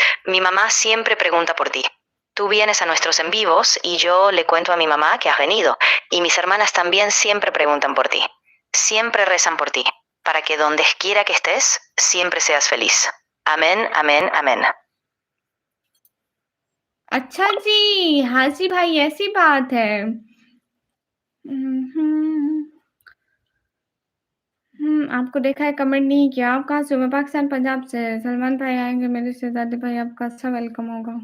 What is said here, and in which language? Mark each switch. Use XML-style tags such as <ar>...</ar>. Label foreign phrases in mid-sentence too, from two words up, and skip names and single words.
<es>Mi mamá siempre pregunta por ti. Tú vienes a nuestros en vivos y yo le cuento a mi mamá que has venido. Y mis hermanas también siempre preguntan por ti. Siempre rezan por ti, para que donde quiera que estés, siempre seas feliz. Amén, amén, amén.</es> <hi>अच्छा जी, हाँ जी भाई ऐसी बात है। आपको देखा है कमेंट नहीं किया। आप कहाँ से हो? मैं पाकिस्तान पंजाब से। सलमान भाई आएँगे मेरे शहज़ादे भाई, आपका अच्छा वेलकम होगा।</hi>